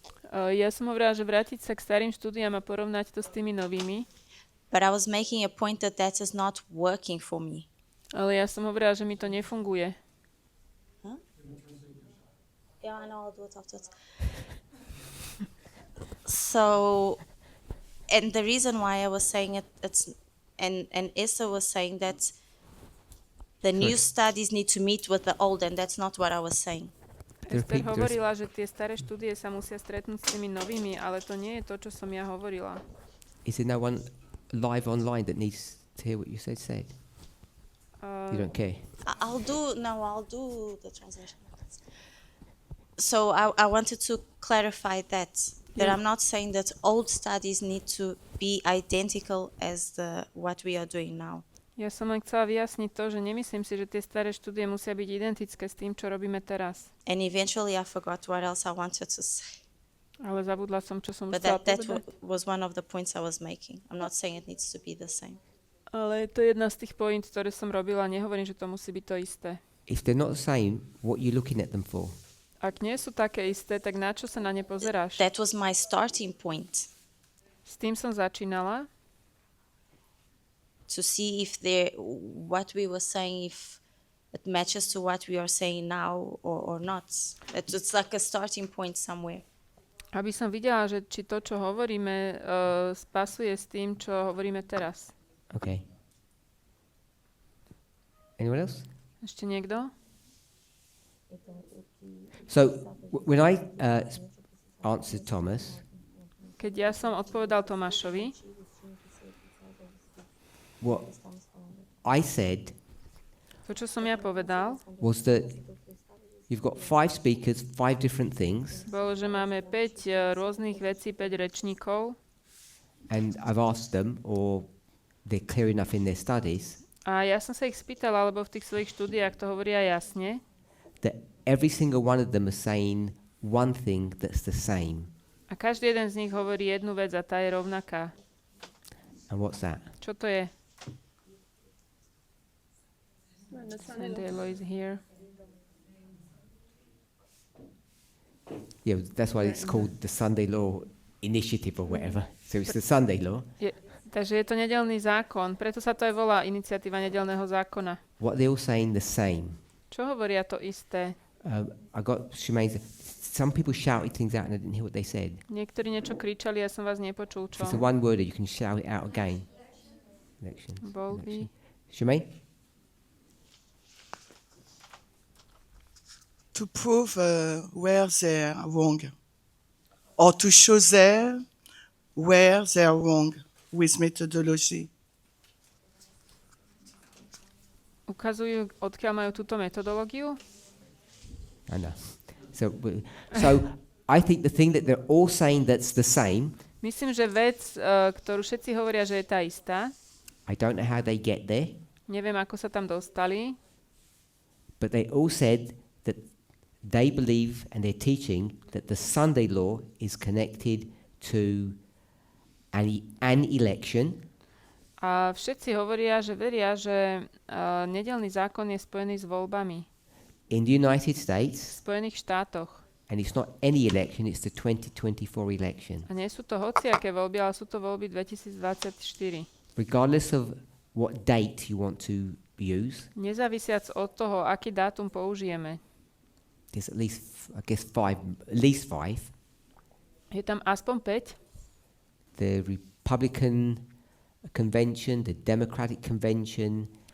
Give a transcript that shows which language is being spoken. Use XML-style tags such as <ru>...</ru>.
<sk>Ja som hovorila, že vrátiť sa k starým štúdiám a porovnať to s tými novými.</sk> <en>But I was making a point that that is not working for me.</en> <sk>Ale ja som hovorila, že mi to nefunguje. Huh?</sk> <en>Yeah, I know, I'll do it afterwards. So, and the reason why I was saying it's and Issa was saying that the new studies need to meet with the old, and that's not what I was saying.</en> <sk>Esther hovorila, že tie staré štúdie sa musia stretnúť s tými novými, ale to nie je to, čo som ja hovorila.</sk> <en>Is there no one live online that needs to hear what you said? You don't care? I'll do the translation. So I wanted to clarify that I'm not saying that old studies need to be identical as what we are doing now.</en> <sk>Ja som len chcela vyjasniť to, že nemyslím si, že tie staré štúdie musia byť identické s tým, čo robíme teraz.</sk> <en>And eventually I forgot what else I wanted to say.</en> <sk>Ale zabudla som, čo som</sk> <en>But</en> <sk>chcela</sk> <en>that</en> <sk>povedať.</sk> <en>was one of the points I was making. I'm not saying it needs to be the same.</en> <sk>Ale to je jedna z tých point, ktoré som robila. Nehovorím, že to musí byť to isté.</sk> <en>If they're not the same, what are you looking at them for?</en> <sk>Ak nie sú také isté, tak na čo sa na ne pozeráš?</sk> <en>That was my starting point.</en> <sk>S tým som začínala.</sk> <en>To see if what we were saying, if it matches to what we are saying now or not. It's like a starting point somewhere.</en> <sk>Aby som videla, že či to, čo hovoríme, spasuje s tým, čo hovoríme teraz.</sk> <en>Okay. Anyone else?</en> <sk>Ešte niekto?</sk> <en>So, when I answered Thomas,</en> <sk>Keď ja som odpovedal Tomášovi,</sk> <en>what I said</en> <sk>to, čo som ja povedal,</sk> <en>was that you've got 5 speakers, 5 different things,</en> <sk>bolo, že máme 5 rôznych vecí, 5 rečníkov</sk> <en>and I've asked them, or they're clear enough in their studies,</en> <sk>a ja som sa ich spýtala, lebo v tých svojich štúdiách to hovoria jasne,</sk> <en>that every single one of them is saying one thing that's the same.</en> <sk>a každý jeden z nich hovorí jednu vec a tá je rovnaká.</sk> <en>And what's that?</en> <sk>Čo to je?</sk> <en>Sunday law is here. Yeah, that's why it's called the Sunday Law Initiative or whatever. So it's the Sunday law.</en> <sk>Takže je to nedeľný zákon, preto sa to aj volá iniciatíva nedeľného zákona.</sk> <en>What they're all saying the same.</en> <sk>Čo hovoria to isté?</sk> <en>I got Shemaine. Some people shouted things out and I didn't hear what they said.</en> <sk>Niektorí niečo kričali, ja som vás nepočul, čo?</sk> <en>If it's a one worder, you can shout it out again. Elections.</en> <sk>Voľby.</sk> <en>Shemaine? To prove where they're wrong, or to show them where they're wrong with methodology.</en> <sk>Ukazujú, odkiaľ majú túto metodológiu?</sk> <en>I know. So I think the thing that they're all saying that's the same.</en> <sk>Myslím, že vec, ktorú všetci hovoria, že je tá istá.</sk> <en>I don't know how they get there.</en> <sk>Neviem, ako sa tam dostali.</sk> <en>But they all said that they believe and they're teaching that the Sunday law is connected to an election.</en> <sk>A všetci hovoria, že veria, že nedeľný zákon je spojený s voľbami.</sk> <en>In the United States.</en> <sk>V Spojených štátoch.</sk> <en>And it's not any election, it's the 2024 election.</en> <sk>A nie sú to hociaké voľby, ale sú to voľby 2024.</sk> <en>Regardless of what date you want to use.</en> <sk>Nezávisiac od toho, aký dátum použijeme.</sk> <en>There's at least, I guess, at least five.</en> <sk>Je tam aspoň 5.</sk> <en>The Republican Convention, the Democratic Convention,</en>